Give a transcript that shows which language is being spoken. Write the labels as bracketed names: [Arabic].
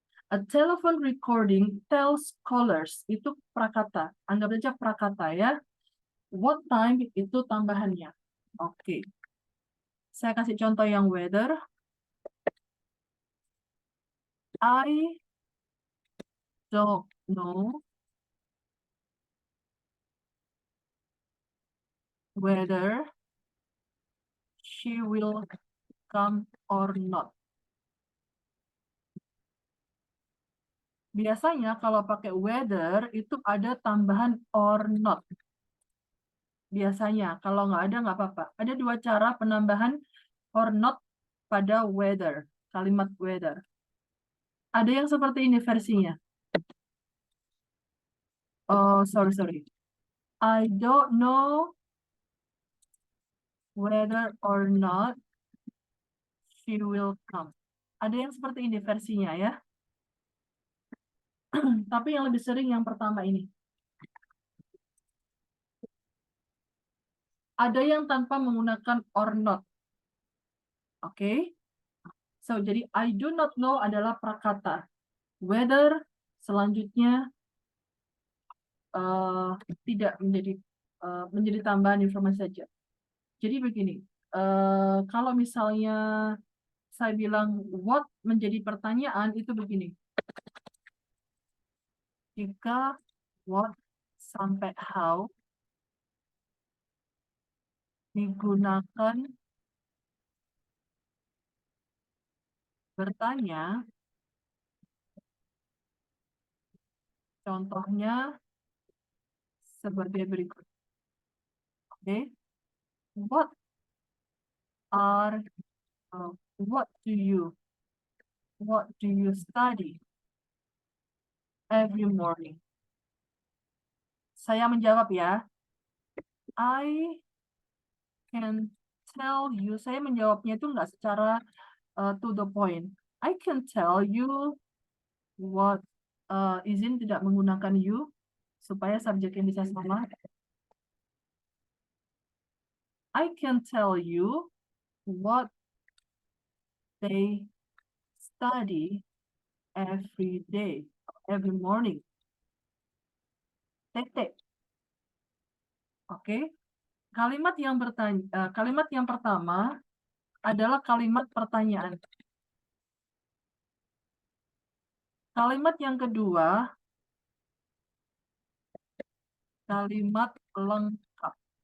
[English] A telephone recording tells callers. [Indonesian] Itu prakata. Anggap saja prakata ya. What time itu tambahannya. Oke. Saya kasih contoh yang whether. [English] I don't know whether she will come or not. [Indonesian] Biasanya kalau pakai whether itu ada tambahan or not. Biasanya, kalau nggak ada nggak apa-apa. Ada dua cara penambahan or not pada whether, kalimat whether. Ada yang seperti ini versinya. [English] Oh, sorry. I don't know whether or not she will come. [Indonesian] Ada yang seperti ini versinya ya. Tapi yang lebih sering yang pertama ini. Ada yang tanpa menggunakan or not. Oke. So, jadi [English] I do not know [Indonesian] adalah prakata. Whether selanjutnya tidak menjadi tambahan informasi saja. Jadi begini, kalau misalnya saya bilang what menjadi pertanyaan itu begini. Jika what sampai how digunakan bertanya, contohnya sebagai berikut. Oke. [English] What do you study every morning? [Indonesian] Saya menjawab ya. [English] I can tell you, [Indonesian] saya menjawabnya itu nggak secara to the point. [English] I can tell you what, [Indonesian] izin tidak menggunakan you, supaya subjeknya bisa sama. [English] I can tell you what they study every day, every morning. [Indonesian] Titik. Oke. Kalimat yang pertama adalah kalimat pertanyaan. Kalimat yang kedua, kalimat lengkap.